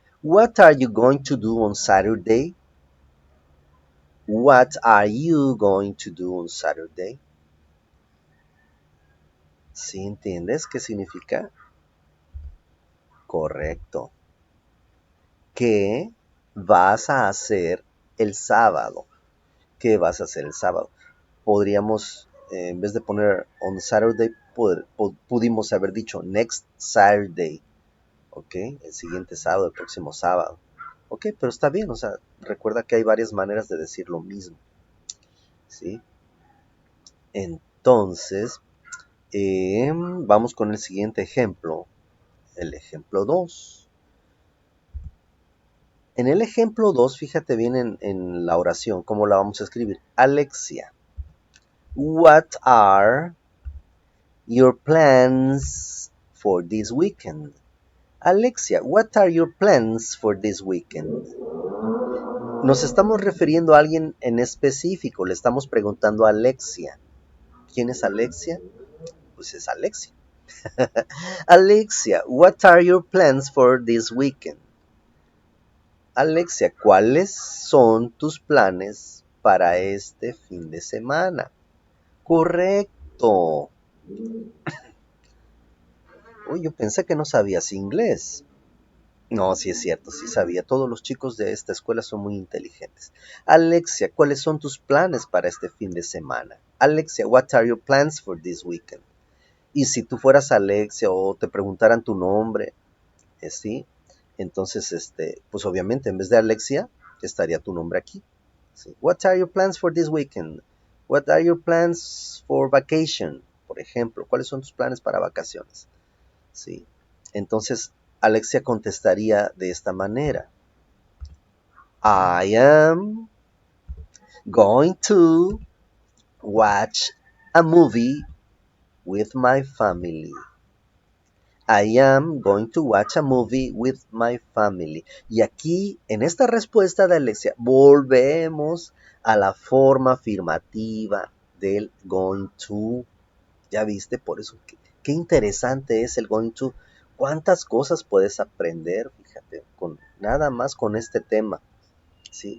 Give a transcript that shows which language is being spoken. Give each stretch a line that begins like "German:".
English: What are you going to do on Saturday? What are you going to do on Saturday?
Spanish: ¿Sí entiendes qué significa? Correcto. ¿Qué vas a hacer el sábado? ¿Qué vas a hacer el sábado? Podríamos, en vez de poner on Saturday, pudimos haber dicho next Saturday. ¿Ok? El siguiente sábado, el próximo sábado. ¿Ok? Pero está bien, o sea, recuerda que hay varias maneras de decir lo mismo. ¿Sí? Entonces, vamos con el siguiente ejemplo. El ejemplo 2. En el ejemplo 2, fíjate bien en la oración, cómo la vamos a escribir.
English: Alexia, what are your plans for this weekend? Alexia, what are your plans for this weekend?
Spanish: Nos estamos refiriendo a alguien en específico, le estamos preguntando a Alexia. ¿Quién es Alexia? Pues es Alexia.
English: Alexia, what are your plans for this weekend?
Spanish: Alexia, ¿cuáles son tus planes para este fin de semana? Correcto. Uy, yo pensé que no sabías inglés. No, sí es cierto, sí sabía. Todos los chicos de esta escuela son muy inteligentes. Alexia, ¿cuáles son tus planes para este fin de semana?
English: Alexia, what are your plans for this weekend?
Spanish: Y si tú fueras Alexia o te preguntaran tu nombre, ¿sí? Entonces, pues obviamente en vez de Alexia, estaría tu nombre aquí. ¿Sí?
English: What are your plans for this weekend? What are your plans for vacation?
Spanish: Por ejemplo, ¿cuáles son tus planes para vacaciones? ¿Sí? Entonces, Alexia contestaría de esta manera.
English: I am going to watch a movie with my family. I am going to watch a movie with my family.
Spanish: Y aquí, en esta respuesta de Alexia, volvemos a la forma afirmativa del going to. Ya viste, por eso, qué interesante es el going to. Cuántas cosas puedes aprender, fíjate, nada más con este tema. ¿sí?